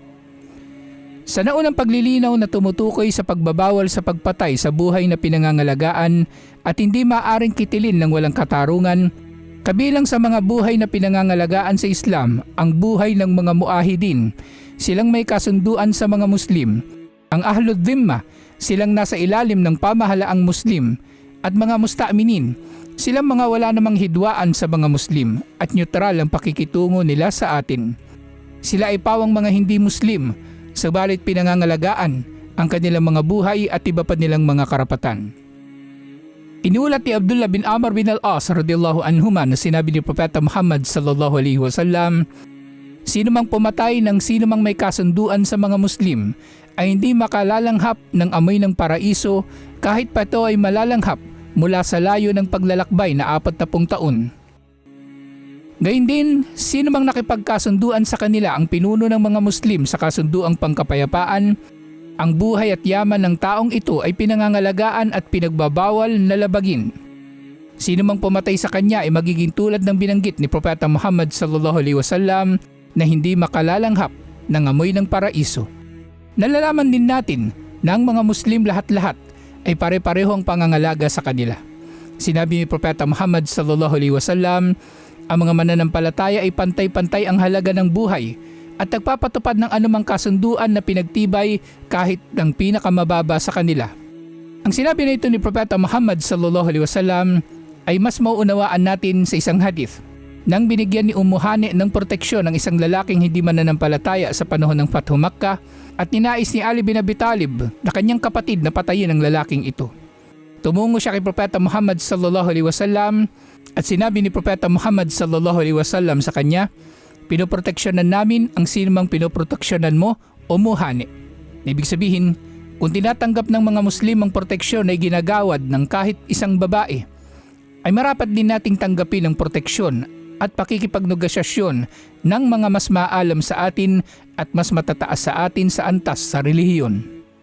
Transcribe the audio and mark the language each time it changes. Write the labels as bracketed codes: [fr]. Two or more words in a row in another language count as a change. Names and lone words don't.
[tl] Sa naunang paglilinaw na tumutukoy sa pagbabawal sa pagpatay sa buhay na pinangangalagaan at hindi maaaring kitilin ng walang katarungan, kabilang sa mga buhay na pinangangalagaan sa Islam ang buhay ng mga muahidin, silang may kasunduan sa mga Muslim, ang [ar] أهل الذمة, [tl] silang nasa ilalim ng pamahalaang Muslim, at mga musta'minin, silang mga wala namang hidwaan sa mga Muslim at neutral ang pakikitungo nila sa atin. Sila ay pawang mga hindi Muslim, subalit pinangangalagaan ang kanilang mga buhay at iba pa nilang mga karapatan. Inulat ni Abdullah bin Amr bin al-As [ar] رضي الله عنهما [tl] na sinabi ni Propeta Muhammad [ar] صلى الله عليه وسلم, [tl] "Sino mang pumatay ng sino mang may kasunduan sa mga Muslim ay hindi makalalanghap ng amoy ng paraiso kahit pa ito ay malalanghap mula sa layo ng paglalakbay na 40 taon. Gayun din, sino mang nakipagkasunduan sa kanila ang pinuno ng mga Muslim sa kasunduang pangkapayapaan, ang buhay at yaman ng taong ito ay pinangangalagaan at pinagbabawal na labagin. Sino mang pumatay sa kanya ay magiging tulad ng binanggit ni Propeta Muhammad [ar] صلى الله عليه وسلم [tl] na hindi makalalanghap ng amoy ng paraiso." Nalalaman din natin na ang mga Muslim lahat-lahat ay pare-pareho ang pangangalaga sa kanila. Sinabi ni Propeta Muhammad [ar] صلى الله عليه وسلم, [tl] ang mga mananampalataya ay pantay-pantay ang halaga ng buhay at nagpapatupad ng anumang kasunduan na pinagtibay kahit ng pinakamababa sa kanila. Ang sinabi na ito ni Propeta Muhammad [ar] صلى الله عليه وسلم [tl] ay mas mauunawaan natin sa isang hadith. Nang binigyan ni Hani ng proteksyon ng isang lalaking hindi mananampalataya sa panahon ng [ar] فتح مكة [tl] at ninais ni Ali bin Abi Talib na kanyang kapatid na patayin ang lalaking ito. Tumungo siya kay Propeta Muhammad [ar] صلى الله عليه وسلم [tl] at sinabi ni Propeta Muhammad [ar] صلى الله عليه وسلم [tl] sa kanya, "Pinoproteksyonan namin ang sinumang pinoproteksyonan mo o Hani." Ibig sabihin, kung tinatanggap ng mga Muslim ang proteksyon ay ginagawad ng kahit isang babae, ay marapat din nating tanggapin ang proteksyon at pakikipagnegosyasyon ng mga mas maalam sa atin at mas matataas sa atin sa antas sa relihiyon.